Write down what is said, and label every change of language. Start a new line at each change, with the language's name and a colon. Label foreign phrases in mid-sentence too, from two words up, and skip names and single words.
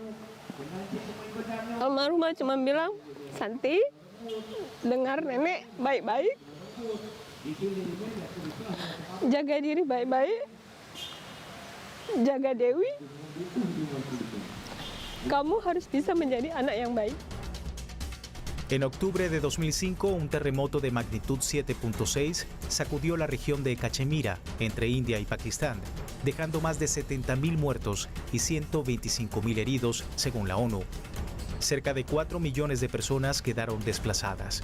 Indonesian: Almarhumah cuma bilang, Santi, dengar nenek baik-baik, jaga diri baik-baik, jaga Dewi, kamu harus bisa menjadi anak yang baik.
Spanish: En octubre de 2005, un terremoto de magnitud 7.6 sacudió la región de Cachemira, entre India y Pakistán, dejando más de 70.000 muertos y 125.000 heridos, según la ONU. Cerca de 4 millones de personas quedaron desplazadas.